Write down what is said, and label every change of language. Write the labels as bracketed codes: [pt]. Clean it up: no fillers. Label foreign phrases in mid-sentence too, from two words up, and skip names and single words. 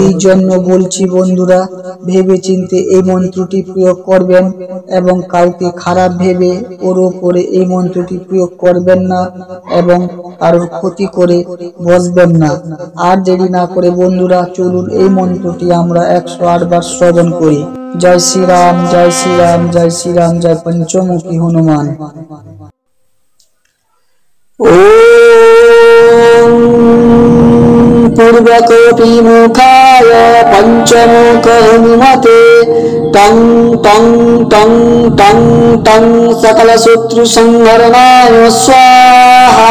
[bn] এই জন্য বলছি বন্ধুরা, ভেবে চিন্তে এই মন্ত্রটি প্রয়োগ করবেন এবং কাউকে খারাপ ভেবে ওর উপরে এই মন্ত্রটি প্রয়োগ করবেন না এবং কারোর ক্ষতি করে বসবেন না। আর দেরি না করে বন্ধুরা, চলুন এই মন্ত্রটি আমরা 108 বার শ্রবণ করি। জয় শ্রীরাম, জয় শ্রীরাম, জয় শ্রীরাম, জয় পঞ্চমুখী হনুমান। [sa] ॐ पूर्वकोटिमुखाय पञ्चमुख हनुमते तं तं तं तं तं सकलशत्रुसंहरणाय स्वाहा।